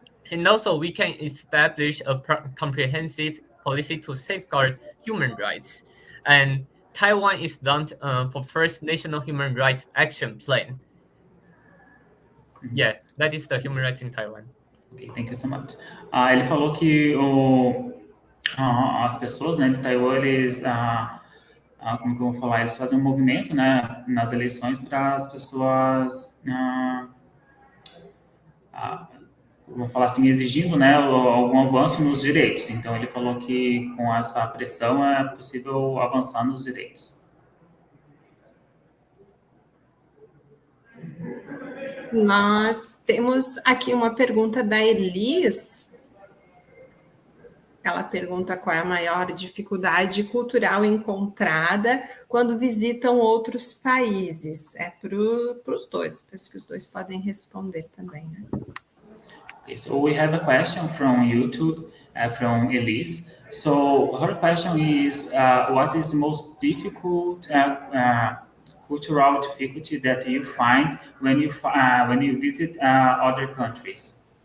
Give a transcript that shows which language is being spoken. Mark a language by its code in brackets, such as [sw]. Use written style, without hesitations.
[en] And also, we can establish a comprehensive policy to safeguard human rights. And Taiwan is launched for first National Human Rights Action Plan. Yeah, that is the human rights in Taiwan. Ok, thank you so much. [pt] Ele falou que as pessoas, né, de Taiwan, eles, como que eu vou falar, eles fazem um movimento, né, nas eleições para as pessoas, vou falar assim, exigindo, né, algum avanço nos direitos. Então ele falou que com essa pressão é possível avançar nos direitos. Nós temos aqui uma pergunta da Elis. Ela pergunta qual é a maior dificuldade cultural encontrada quando visitam outros países. É para os dois, penso que os dois podem responder também, né? [en] Okay, so we have a question from YouTube, from Elise. So her question is, what is the most difficult cultural difficulty that you find when you visit other countries?